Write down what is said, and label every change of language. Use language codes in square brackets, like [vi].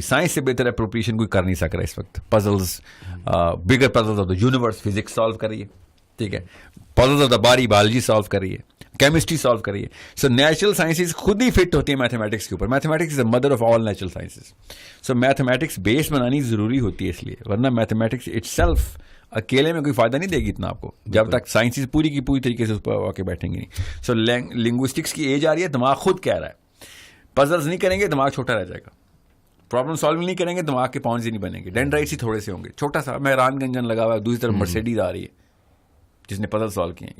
[ur] Science سے بہتر appropriation کوئی کر نہیں سک رہا اس وقت. Puzzles, [en] bigger puzzles of the universe [ur] physics solve کر رہی ہے, ٹھیک ہے. [en] puzzles of the body [ur] biology solve کر رہی ہے, کیمسٹری سالو کر رہی ہے. سو نیچرل سائنسز خود ہی فٹ ہوتی ہے میتھمیٹکس کے اوپر. [en] Mathematics is the mother of all natural sciences. [ur] So mathematics بیس بنانی ضروری ہوتی ہے اس لیے, ورنہ میتھمیٹکس اٹ سیلف اکیلے میں کوئی فائدہ نہیں دے گی اتنا آپ کو جب تک سائنسز پوری کی پوری طریقے سے اس پر آ کے بیٹھیں گے نہیں. سو لنگوسٹکس کی ایج آ رہی ہے, دماغ خود کہہ رہا ہے پزلز نہیں کریں گے دماغ چھوٹا رہ جائے گا, پرابلم سالونگ نہیں کریں گے دماغ کے پاؤنڈز ہی نہیں بنیں گے, ڈینڈرائٹس ہی تھوڑے سے ہوں گے, چھوٹا سا مہران کا انجن لگا ہوا ہے, دوسری طرف مرسیڈیز آ رہی ہے جس نے پزل سالو کیے.